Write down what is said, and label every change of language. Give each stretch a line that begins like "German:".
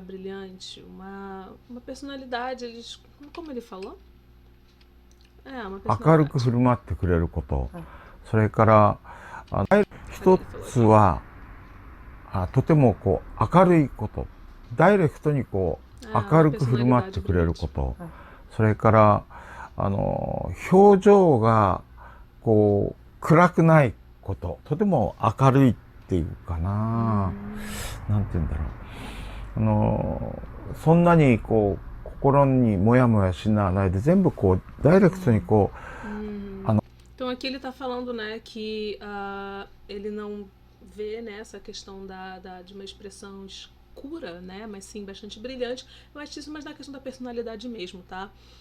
Portuguese: Brilhante, uma personalidade, eles, como ele falou? Uma personalidade.
Japanese: 明るく振る舞ってくれること、それから一つはとても明るいこと、ダイレクトに明るく振る舞ってくれること、それから表情が暗くないこと、とても明るいっていうかな、なんて言うんだろう、そんなに心にモヤモヤしないで全部ダイレクトに
Portuguese: Então aqui ele tá falando, né, que ele não vê, né, essa questão de uma expressão escura, né, mas sim bastante brilhante. Eu acho isso mais na questão da personalidade mesmo, tá?